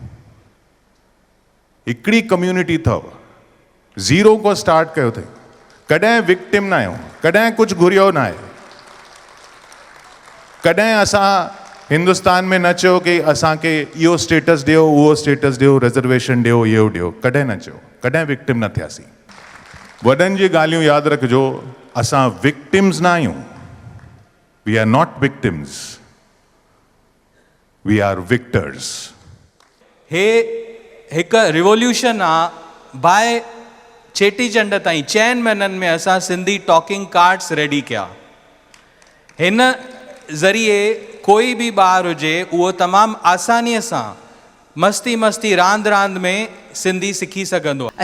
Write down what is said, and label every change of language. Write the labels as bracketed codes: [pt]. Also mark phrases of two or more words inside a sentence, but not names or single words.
[sd] हिकिड़ी कम्यूनिटी अथव, ज़ीरो खां स्टार्ट कयो अथई, कॾहिं विक्टिम न आहियूं, कॾहिं कुझु घुरियो न आहे। कॾहिं असां हिंदुस्तान में न चयो कि असांखे इहो स्टेटस ॾियो, उहो स्टेटस ॾियो, रिजर्वेशन ॾियो, इहो ॾियो, कॾहिं न चयो, कॾहिं विक्टिम न थियासीं। वॾनि जी ॻाल्हियूं यादि रखिजो, असां विक्टिम्स न आहियूं। [en] We are not victims, we are victors. [sd] हे हिकु रिवोल्यूशन आहे। बाय चेटीचंड ताईं 4 महीननि में असां सिंधी [en] talking cards [sd] रेडी कया। हिन ज़रिए कोई बि ॿार हुजे उहो तमामु आसानीअ सां मस्ती मस्ती रांदि रांदि में सिंधी सिखी सघंदो आहे।